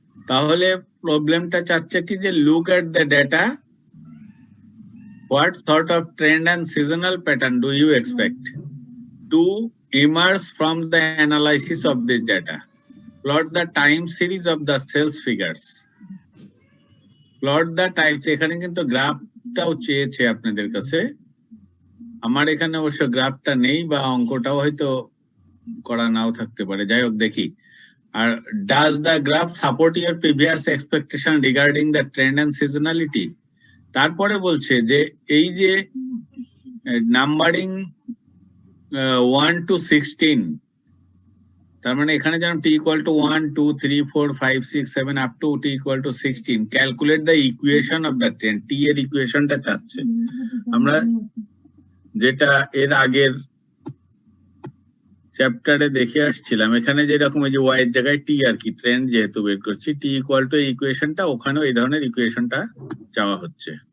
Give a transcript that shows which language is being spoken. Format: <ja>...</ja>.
<bn>তাহলে প্রবলেমটা চাচ্ছে কি যে</bn> <en>Look at the data, what sort of trend and seasonal pattern do you expect to emerge from the analysis of this data, plot the time series of the sales figures, plot the time.</en> <bn>এখানে কিন্তু গ্রাফটাও চেয়েছে আপনাদের কাছে, আমার এখানে অবশ্য গ্রাফটা নেই বা অঙ্কটাও হয়তো করা নাও থাকতে পারে, যাই হোক দেখি।</bn> <en>আর does the graph support your previous expectation regarding the trend and seasonality?</en> <bn>তারপরে বলছে যে এই যে নাম্বারিং 1 to 16, তার মানে এখানে যেমন t equal to 1, 2, 3, 4, 5, 6, 7 up to t equal to 16,</bn> <en>calculate the equation of the trend.</en> <bn>t এর ইকুয়েশনটা চাচ্ছে। আমরা যেটা এর আগের চ্যাপ্টারে দেখে আসছিলাম, এখানে যেরকম এই যে ওয়াই এর জায়গায় টি আর কি, ট্রেন্ড যেহেতু বের করছি, টি ইকুয়াল টু ইকুয়েশনটা, ওখানেও এই ধরনের ইকুয়েশনটা চাওয়া হচ্ছে।</bn>